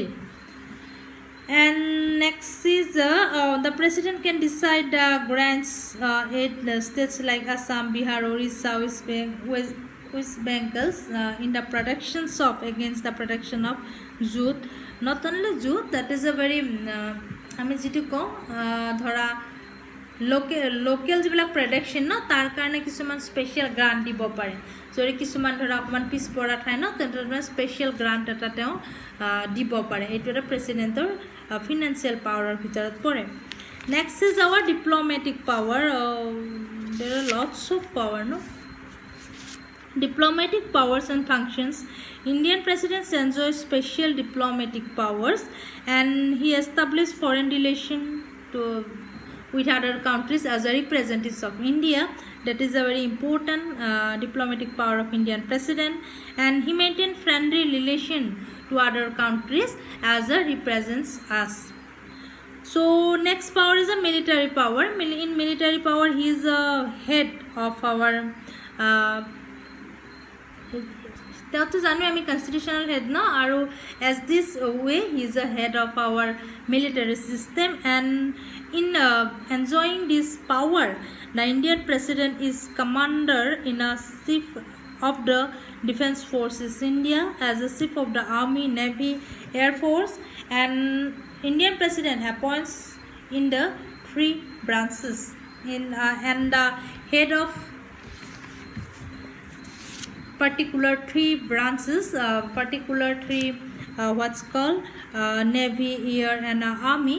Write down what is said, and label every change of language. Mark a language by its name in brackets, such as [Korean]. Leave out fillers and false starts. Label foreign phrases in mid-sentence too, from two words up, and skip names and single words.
[English] And next is the president can decide grants aid states like Assam, Bihar, Orissa, West Bengals in the productions of against the production of jute. Not only jute, that is a very [Assamese] আমি যেটো কওঁ ধৰা লোকেল যিবিলাক প্ৰডাকশ্যন ন তাৰ কাৰণে কিছুমান [English] special grant [Assamese] দিব পাৰে। যদি কিছুমান ধৰা অকণমান পিছপৰা ঠাই ন তেন্তে [English] special grant [Assamese] এটা তেওঁ দিব পাৰে। এইটো এটা প্ৰেচিডেণ্টৰ [English] financial power [Assamese] ভিতৰত পৰে। [English] Next is our diplomatic power. There are lots of power ন। Diplomatic powers and functions. Indian presidents enjoy special diplomatic powers, and he established foreign relation with other countries as a representative of India. That is a very important diplomatic power of Indian president, and he maintained friendly relation to other countries as a represents us. So next power is a military power. In military power, he is a head of our [Assamese] তেওঁতো জানো আমি কনষ্টিটিউশ্যনেল হেড ন, আৰু [English] as this way he is a head of our military system. and in enjoying this power the Indian president is commander in a চিফ of the Defence Forces India, as a chief of the Army, Navy, Air Force, and Indian President appoints in the 3 branches and the head of particular 3 branches, what's called Navy, Air, and Army.